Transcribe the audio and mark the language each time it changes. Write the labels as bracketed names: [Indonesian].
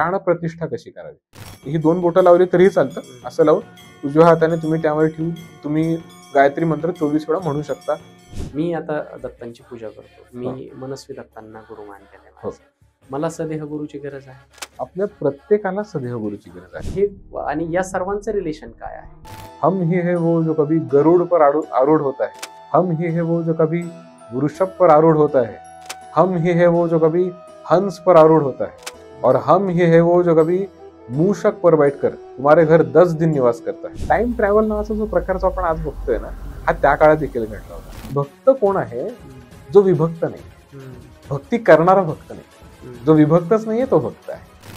[Marathi] प्राणप्रतिष्ठा कशी करावी, ही 2 बोटं लावली तरीही चालतं. असं लावून उजव्या हाताने तुम्ही त्यावर ठेवून तुम्ही गायत्री मंत्र 24 वेळा म्हणू शकता. मी आता दत्तांची पूजा करतो. मी मनस्वी दत्तांना गुरु मानलेले आहे. हो. मला सदेह गुरुची गरज आहे. आपल्या प्रत्येकाला सदैव गुरुची गरज आहे. हे आणि या सर्वांचं रिलेशन काय आहे? [Hindi] हम ही है वो जो कभी गरुड़ पर आरूढ़ होता है, हम ही है वो जो कभी वृषभ पर आरूढ़ होता है, हम ही है वो जो कभी हंस पर आरूढ़ होता है, और हम ही है वो जो कभी मूषक पर बैठकर तुम्हारे घर 10 दिन निवास करता है. [Marathi] टाइम ट्रॅव्हल नावाचा जो प्रकारचा आपण आज बघतोय ना, हा त्या काळात देखील घडला होता. भक्त कोण आहे? जो विभक्त नाही. भक्ती करणारा भक्त नाही. जो विभक्तच नाहीये तो भक्त आहे.